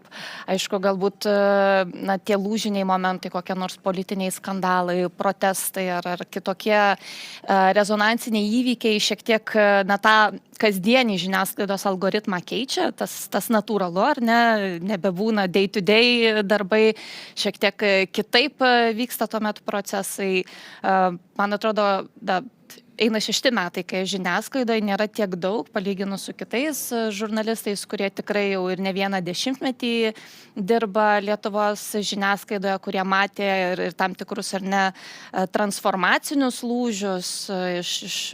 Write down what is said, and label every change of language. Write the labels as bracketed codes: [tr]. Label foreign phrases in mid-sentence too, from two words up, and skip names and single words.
[lt] Aišku, galbūt tie lūžiniai momentai, kokie nors politiniai skandalai, protestai ar kitokie rezonansiniai įvykiai šiek tiek tą kasdienį žiniasklaidos algoritmą keičia, tas natūralu, ar ne, nebebūna day-to-day darbai, šiek tiek kitaip vyksta tuomet procesai. Man atrodo, eina 6 metai, kai žiniasklaidoje nėra tiek daug, palyginus su kitais žurnalistais, kurie tikrai jau ir ne vieną dešimtmetį dirba Lietuvos žiniasklaidoje, kurie matė ir tam tikrus ar ne transformacinius lūžius iš